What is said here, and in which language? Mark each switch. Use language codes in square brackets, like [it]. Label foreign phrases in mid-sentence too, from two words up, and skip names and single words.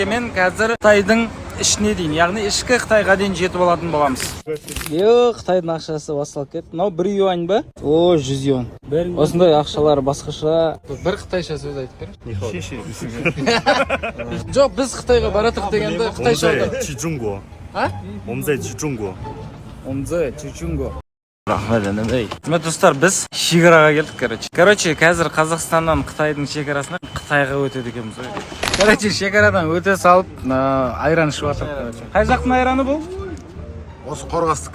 [kk] 5000 теңгемен қазір Қытайдың ішіне дейін, яғни ішкі Қытайға дейін жетіп алатын боламыз. Қытайдың ақшасы басталып кетті. Мынау 1 юань ба? О, 100 юань. Осындай ақшалар басқаша. Бір қытайша сөз айтып беріңізші. Жоқ, біз Қытайға баратық дегенде Қытайша айтады. [zh] 去中国。啊？我们在去中国。 [kk] Достар, біз шекараға келдік, короче, қазір Қазақстаннан Қытайдың шекарасына Қытайға өтеді екенбіз. Короче, шекарадан өте салып, айран ішіп жатырмыз. Қай жақтың айраны бұл? Осы Қорғастікі.